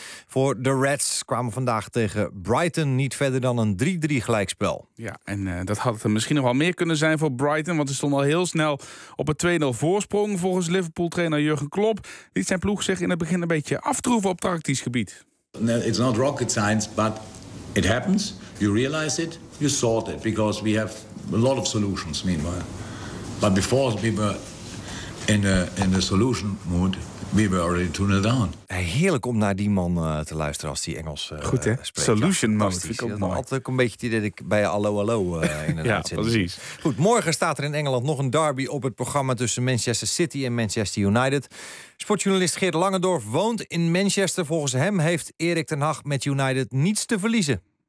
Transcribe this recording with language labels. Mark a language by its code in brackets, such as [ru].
[nl] Voor de Reds kwamen vandaag tegen Brighton niet verder dan een 3-3 gelijkspel. Ja, en dat had er misschien nog wel meer kunnen zijn voor Brighton, want ze stonden al heel snel op een 2-0 voorsprong. Volgens Liverpool-trainer Jurgen Klopp liet zijn ploeg zich in het begin een beetje aftroeven op tactisch gebied. [en] It's not rocket science, but it happens. You realize it, you sort it, because we have a lot of solutions meanwhile. But before we were in a solution mood. We were already 2-0 down. [nl] Heerlijk om naar die man te luisteren als die Engels goed, hè? Spreekt. [en] Solution mode, [nl] vind ik ook mooi. Altijd een beetje het idee dat ik bij Allo in een ja, uitzending. Precies. Goed, morgen staat er in Engeland nog een derby op het programma tussen Manchester City en Manchester United. Sportjournalist Geert Langendorf woont in Manchester. Volgens hem heeft Erik ten Hag met United niets te verliezen.